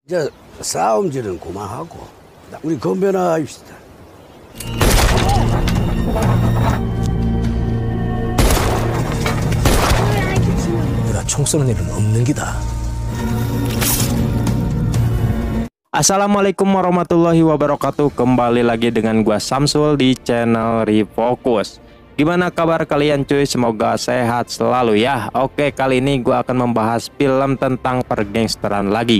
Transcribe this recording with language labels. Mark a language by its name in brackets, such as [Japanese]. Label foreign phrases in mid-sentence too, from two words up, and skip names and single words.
[Korean] 이제 싸움질은 그만하고 우리 건배나 합시다. 우리가 총 쏘는 일은 없는 기다. [Arabic] السلام عليكم ورحمة الله وبركاته. [Indonesian] Kembali lagi dengan gua Samsul di channel Refocus. Gimana kabar kalian cuy? Semoga sehat selalu ya. Oke, kali ini gua akan membahas film tentang pergangsteran lagi.